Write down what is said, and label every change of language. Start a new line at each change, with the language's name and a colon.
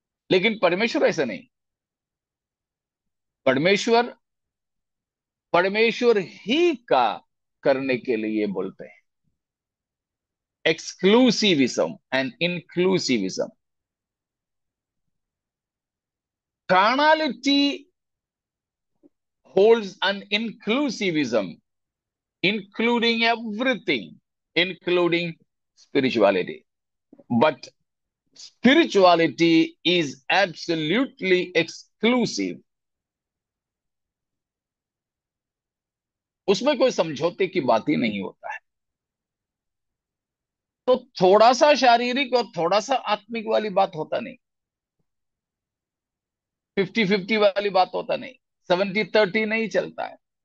Hindi: लेकिन परमेश्वर ऐसा नहीं। परमेश्वर परमेश्वर ही का करने के लिए बोलते हैं।
English: Exclusivism and inclusivism. Carnality holds an inclusivism, including everything, including spirituality. But spirituality is absolutely exclusive.
Hindi: उसमें कोई समझौते की बात ही नहीं होता है। तो थोड़ा सा शारीरिक और थोड़ा सा आत्मिक वाली बात होता नहीं, 50-50 वाली बात होता नहीं, 70-30 नहीं चलता है।